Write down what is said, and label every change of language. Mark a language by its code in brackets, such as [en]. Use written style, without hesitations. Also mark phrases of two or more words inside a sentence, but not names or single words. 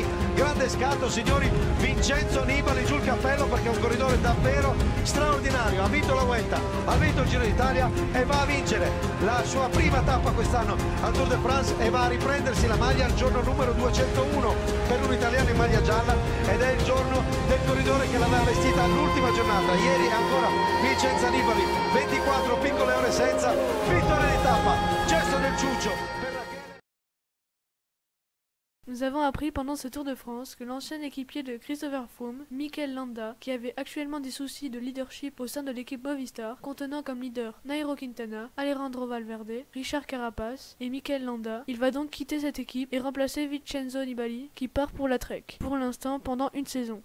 [it] Grande scatto, signori, Vincenzo Nibali, giù il cappello perché è un corridore davvero straordinario, ha vinto la Vuelta, ha vinto il Giro d'Italia e va a vincere la sua prima tappa quest'anno al Tour de France e va a riprendersi la maglia al giorno numero 201 per un italiano in maglia gialla, ed è il giorno del corridore che l'aveva vestita all'ultima giornata. Ieri ancora Vincenzo Nibali, 24 piccole ore senza, vittoria di tappa, gesto del ciuccio. [fr] Nous avons appris pendant ce Tour de France que l'ancien équipier de Christopher Froome, Mikel Landa, qui avait actuellement des soucis de leadership au sein de l'équipe Movistar, contenant comme leader Nairo Quintana, Alejandro Valverde, Richard Carapaz et Mikel Landa, il va donc quitter cette équipe et remplacer Vincenzo Nibali qui part pour la Trek, pour l'instant pendant une saison.